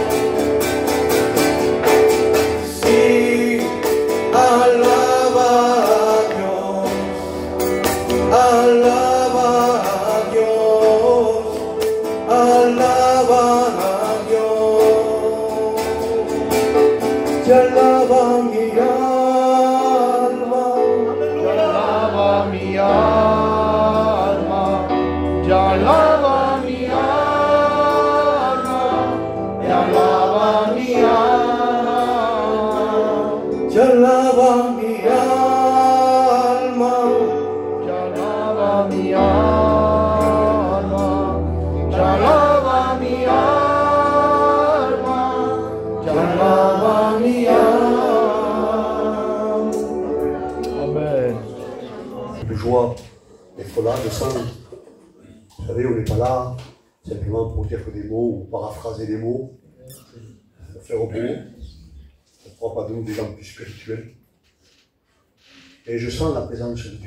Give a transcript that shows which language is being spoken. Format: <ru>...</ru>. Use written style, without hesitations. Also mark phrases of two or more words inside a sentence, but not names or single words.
<es>Sí, alaba a Dios. Alaba a Dios. Alaba a Dios. Te alaba mi alma. Te alaba mi alma. Te alaba mi alma. Te alaba mi alma. Te alaba mi alma. Te alaba mi alma. Te alaba mi alma. Te alaba mi alma.</es> <fr>Amen. De joie d'être là, de sang. Vous savez, on n'est pas là simplement pour dire que des mots ou paraphraser des mots, pour faire beau. On ne croit pas de nous des gens plus spirituels. Et je sens la présence de Dieu.</fr>